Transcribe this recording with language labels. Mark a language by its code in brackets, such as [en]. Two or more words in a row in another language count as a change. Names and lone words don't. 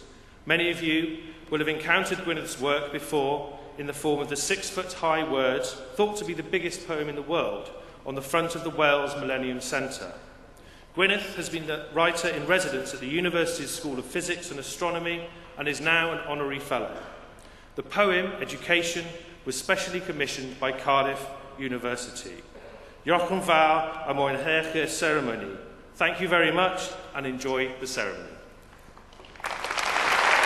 [en] Many of you will have encountered Gwyneth's work before in the form of the 6-foot-high words, thought to be the biggest poem in the world, on the front of the Wales Millennium Centre. Gwyneth has been the writer-in-residence at the University's School of Physics and Astronomy and is now an honorary fellow. The poem, Education, was specially commissioned by Cardiff University. [cy] Diolch yn fawr am mwynhau'ch ceremony. [en] Thank you very much and enjoy the ceremony.